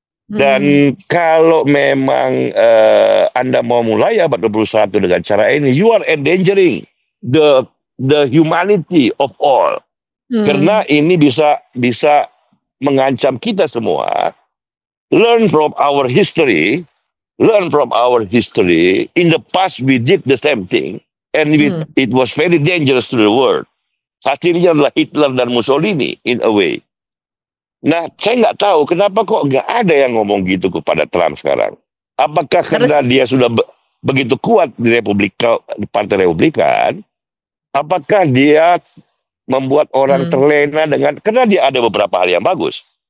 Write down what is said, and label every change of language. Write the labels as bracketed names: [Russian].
[Indonesian] Dan kalau memang Anda mau mulai abad 21 dengan cara ini, [English] you are endangering the humanity of all. [Indonesian] Karena ini bisa mengancam kita semua. [English] Learn from our history. In the past we did the same thing, and it was very dangerous to the world. [Indonesian] Hasilnya adalah Hitler dan Mussolini [English] in a way. [Indonesian] Nah, saya nggak tahu kenapa kok nggak ada yang ngomong gitu kepada Trump sekarang. Apakah Terus, karena dia sudah begitu kuat di di Partai Republikan, apakah dia membuat orang terlena karena dia ada beberapa hal yang bagus.